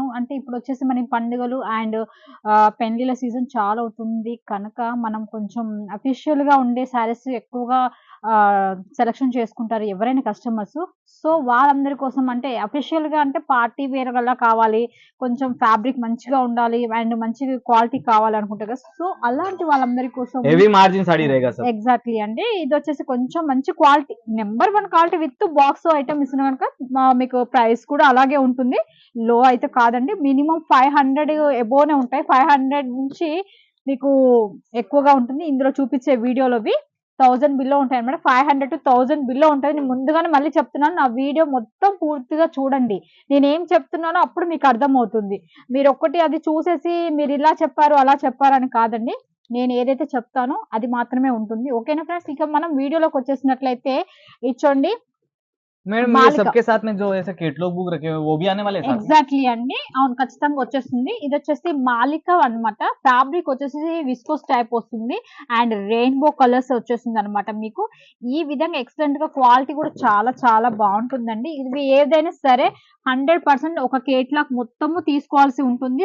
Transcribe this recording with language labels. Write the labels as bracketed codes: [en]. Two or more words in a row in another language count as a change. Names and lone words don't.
[te] అంటే ఇప్పుడొచ్చేసి మనకి పండుగలు అండ్ పెళ్ళిళ్ళ సీజన్ చాలా అవుతుంది కనుక, మనం కొంచెం అఫీషియల్‌గా ఉండే శారీస్ ఎక్కువగా సెలక్షన్ చేసుకుంటారు ఎవరైనా కస్టమర్స్. సో, వాళ్ళందరి కోసం అంటే అఫీషియల్‌గా అంటే [en] party wear [te] గల్లా కావాలి. కొంచెం ఫ్యాబ్రిక్ మంచిగా ఉండాలి అండ్ మంచి క్వాలిటీ కావాలనుకుంటారు కదా! సో, అలాంటి వాళ్ళందరి కోసం [en] heavy margin [hi] साड़ी रहेगा सब। [te] ఎగ్జాక్ట్‌లీ అండి. ఇదొచ్చేసి కొంచెం మంచి క్వాలిటీ [en] number 1 quality with box item [te] ఇస్తున్నాం గనుక మీకు ప్రైస్ కూడా అలాగే ఉంటుంది. లో అయితే కాదండి. [en] minimum 500 above [te] ఉంటాయి. 500 నుంచి మీకు ఎక్కువగా ఉంటుంది. ఇందులో చూపించే వీడియోలోవి 1000 బిలో ఉంటాయన్నమాట. 500-1000 బిలో ఉంటది. నేను ముందుగానే మళ్ళీ చెప్తున్నాను. నా వీడియో మొత్తం పూర్తిగా చూడండి. నేనేం చెప్తున్నానో అప్పుడు మీకు అర్థమవుతుంది. మీరొక్కటి అది చూసేసి మీరిలా చెప్పారు, అలా చెప్పారని కాదండి. నేను ఏదైతే చెప్తానో అది మాత్రమే ఉంటుంది. ఓకేనా ఫ్రెండ్స్? ఇక మనం వీడియోలోకొచ్చేసినట్లయితే ఇచ్చోండి [hi] मैडम ये మాలిక. सबके साथ में जो ऐसे [en] catalog book [hi] रखे हुए वो भी आने वाले हैं साथ में? [te] ఎగ్జాక్ట్‌లీ అండి. అవును. ఖచ్చితంగా వచ్చేస్తుంది. ఇదొచ్చేసి మాలిక అన్నమాట. ఫ్యాబ్రిక్ వచ్చేసి [en] viscose type [te] వస్తుంది. అండ్ [en] rainbow colors [te] వచ్చేసిందన్నమాట మీకు. ఈ విధంగా ఎక్సలెంట్‌గా క్వాలిటీ కూడా చాలా చాలా బావుంటుందండి. ఇది ఏదైనా సరే 100% ఒక కేటలాగ్ మొత్తము తీసుకోవాల్సి ఉంటుంది.